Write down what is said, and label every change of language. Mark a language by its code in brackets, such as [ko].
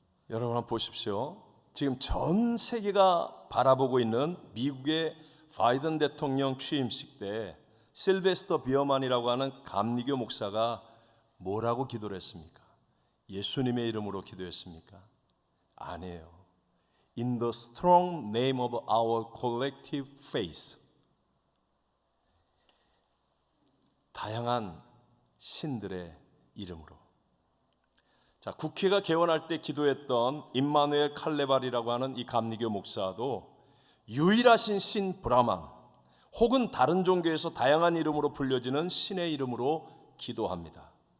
[ko] 여러분 한번 보십시오. 지금 전 세계가 바라보고 있는 미국의 바이든 대통령 취임식 때 실베스터 비어만이라고 하는 감리교 목사가 뭐라고 기도를 했습니까? 예수님의 이름으로 기도했습니까? 아니에요. [en] In the strong name of our collective faith. [ko] 다양한 신들의 이름으로. 자, 국회가 개원할 때 기도했던 임마누엘 칼레발이라고 하는 이 감리교 목사도 유일하신 신 브라만 혹은 다른 종교에서 다양한 이름으로 불려지는 신의 이름으로 기도합니다.